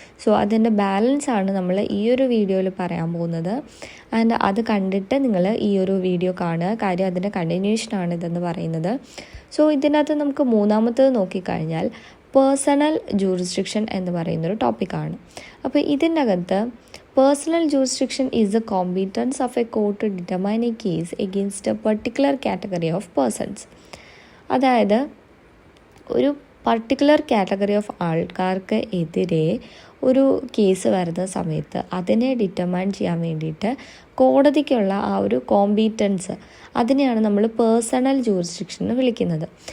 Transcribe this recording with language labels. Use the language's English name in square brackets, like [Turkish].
[Malayalam] So അതിൻ്റെ balance ആണ് നമ്മൾ ഈ ഒരു വീഡിയോയിൽ പറയാൻ പോകുന്നത്. ആൻഡ് അത് കണ്ടിട്ട് നിങ്ങൾ ഈ ഒരു വീഡിയോ കാണുക, കാര്യം അതിൻ്റെ കണ്ടിന്യൂഷനാണ് ഇതെന്ന് പറയുന്നത്. സോ ഇതിനകത്ത് നമുക്ക് മൂന്നാമത്തേത് നോക്കിക്കഴിഞ്ഞാൽ പേഴ്സണൽ ജൂറിസ്ഡിക്ഷൻ എന്ന് പറയുന്നൊരു ടോപ്പിക്കാണ്. അപ്പോൾ ഇതിൻ്റെ അകത്ത് [English] personal jurisdiction is the competence of a court to determine a case against a particular category of persons. [Malayalam] അതായത് ഒരു പർട്ടിക്കുലർ കാറ്റഗറി ഓഫ് ആൾക്കാർക്ക് എതിരെ ഒരു കേസ് വരുന്ന സമയത്ത് അതിനെ ഡിറ്റർമൈൻ ചെയ്യാൻ വേണ്ടിയിട്ട് കോടതിക്കുള്ള ആ ഒരു കോമ്പീറ്റൻസ്, അതിനെയാണ് നമ്മൾ പേഴ്സണൽ ജൂറിസ്ഡിക്ഷൻ എന്ന് വിളിക്കുന്നത്.